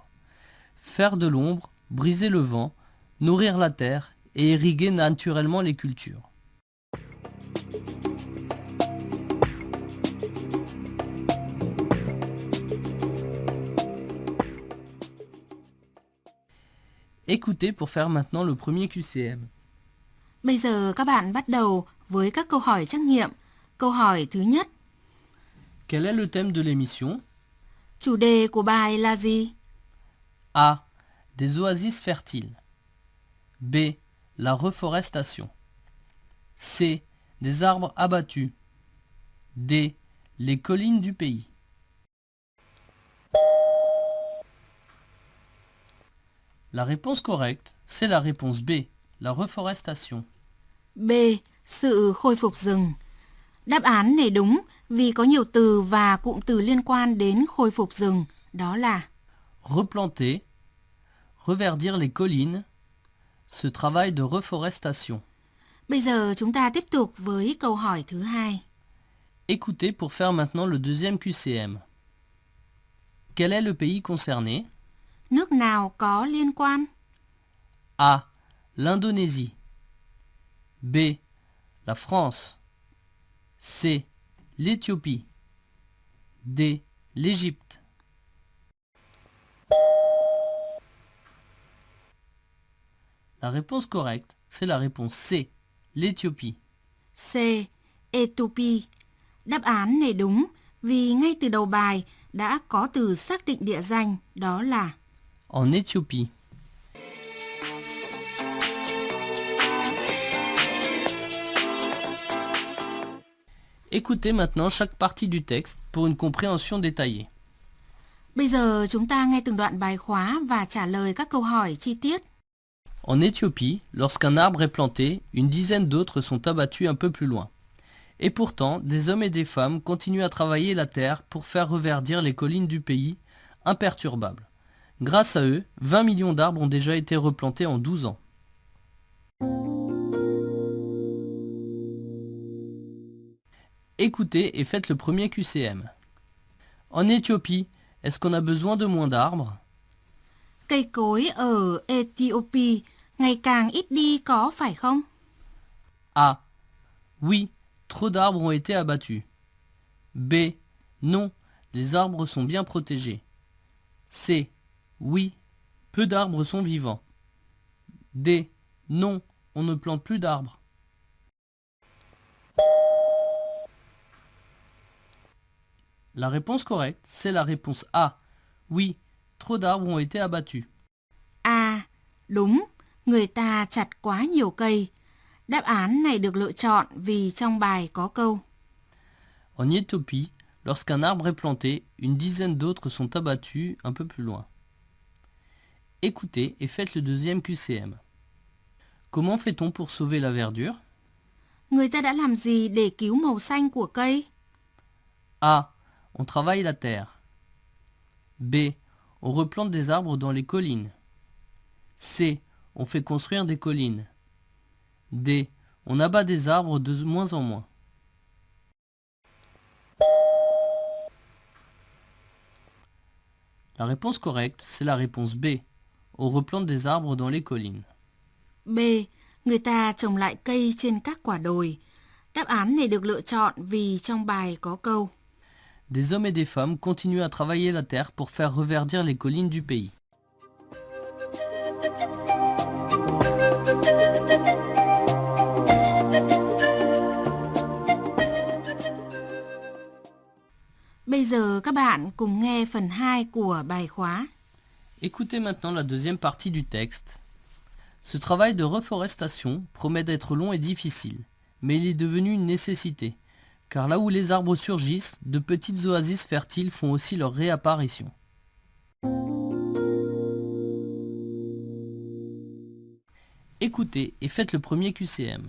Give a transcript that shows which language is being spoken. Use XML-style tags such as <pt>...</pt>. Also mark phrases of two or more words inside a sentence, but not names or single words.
<fr>Faire de l'ombre, briser le vent, nourrir la terre et irriguer naturellement les cultures. Écoutez pour faire maintenant le premier QCM.</fr> <vi>Bây giờ các bạn bắt đầu với các câu hỏi trắc nghiệm. Câu hỏi thứ nhất,</vi> <fr>Quel est le thème de l'émission?</fr> <vi>chủ đề của bài là gì?</vi> <fr>A. Des oasis fertiles. B. La reforestation. C. Des arbres abattus. D. Les collines du pays. La réponse correcte, c'est la réponse B, la reforestation.</fr> <vi>B. Sự khôi phục rừng. Đáp án này đúng vì có nhiều từ và cụm từ liên quan đến khôi phục rừng, đó là</vi> <fr>Replanter, reverdir les collines, ce travail de reforestation.</fr> <vi>Bây giờ chúng ta tiếp tục với câu hỏi thứ hai.</vi> <fr>Écoutez pour faire maintenant le deuxième QCM. Quel est le pays concerné?</fr> <vi>Nước nào có liên quan?</vi> <fr>A. L'Indonésie. B. La France. C. L'Éthiopie. D. L'Égypte. La réponse correcte, c'est la réponse C. L'Éthiopie.</fr> <vi>C. Ethiopia. Đáp án này đúng vì ngay từ đầu bài đã có từ xác định địa danh, đó là</vi> <fr>En Éthiopie. Écoutez maintenant chaque partie du texte pour une compréhension détaillée.</fr> <vi>Bây giờ chúng ta nghe từng đoạn bài khóa và trả lời các câu hỏi chi tiết.</vi> <fr>En Éthiopie, lorsqu'un arbre est planté, une dizaine d'autres sont abattus un peu plus loin. Et pourtant, des hommes et des femmes continuent à travailler la terre pour faire reverdir les collines du pays, imperturbables. Grâce à eux, 20 millions d'arbres ont déjà été replantés en 12 ans. Écoutez et faites le premier QCM. En Éthiopie, est-ce qu'on a besoin de moins d'arbres?</fr> <vi>Cây cối ở Ethiopia ngày càng ít đi có phải không?</vi> <fr>A. Oui, trop d'arbres ont été abattus. B. Non, les arbres sont bien protégés. C. Oui, peu d'arbres sont vivants. D. Non, on ne plante plus d'arbres. La réponse correcte, c'est la réponse A. Oui, trop d'arbres ont été abattus. À,</fr> <vi>đúng, người ta chặt quá nhiều cây. Đáp án này được lựa chọn vì trong bài có câu.</vi> <fr>En Éthiopie, lorsqu'un arbre est planté, une dizaine d'autres sont abattus un peu plus loin. Écoutez et faites le deuxième QCM. Comment fait-on pour sauver la verdure?</fr> <vi>Người ta đã làm gì để cứu màu xanh của cây?</vi> <fr>A. On travaille la terre. B. On replante des arbres dans les collines. C. On fait construire des collines. D. On abat des arbres de moins en moins. La réponse correcte, c'est la réponse B. On replante des arbres dans les collines. B.</fr> <vi>Người ta trồng lại cây trên các quả đồi. Đáp án này được lựa chọn vì trong bài có câu.</vi> <fr>Des hommes et des femmes continuent à travailler la terre pour faire reverdir les collines du pays.</fr> <vi>Bây giờ các bạn cùng nghe phần 2 của bài khóa.</vi> <fr>Écoutez maintenant la deuxième partie du texte. Ce travail de reforestation promet d'être long et difficile, mais il est devenu une nécessité, car là où les arbres surgissent, de petites oasis fertiles font aussi leur réapparition. Écoutez et faites le premier QCM.</fr>